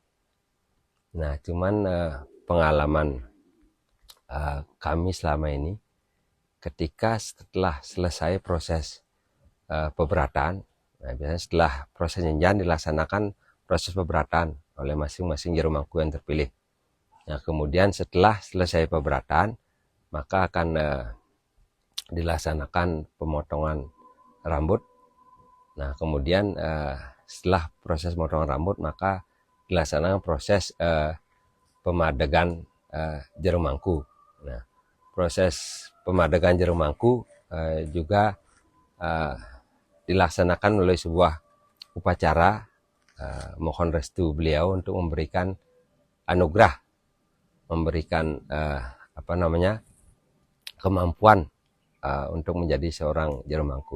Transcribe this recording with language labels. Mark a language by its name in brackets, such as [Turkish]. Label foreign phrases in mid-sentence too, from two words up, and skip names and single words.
[Indonesian] Nah, cuman pengalaman kami selama ini, ketika setelah selesai proses pemberatan, nah biasanya setelah proses jenjang dilaksanakan proses pemberatan oleh masing-masing juru mangku yang terpilih. Nah, kemudian setelah selesai pemberatan, maka akan dilaksanakan pemotongan rambut. Nah, kemudian setelah proses pemotongan rambut, maka dilaksanakan proses pemadegan juru mangku. Nah, proses pemadegan juru mangku juga dilaksanakan oleh sebuah upacara mohon restu beliau untuk memberikan anugerah, memberikan kemampuan untuk menjadi seorang juru mangku.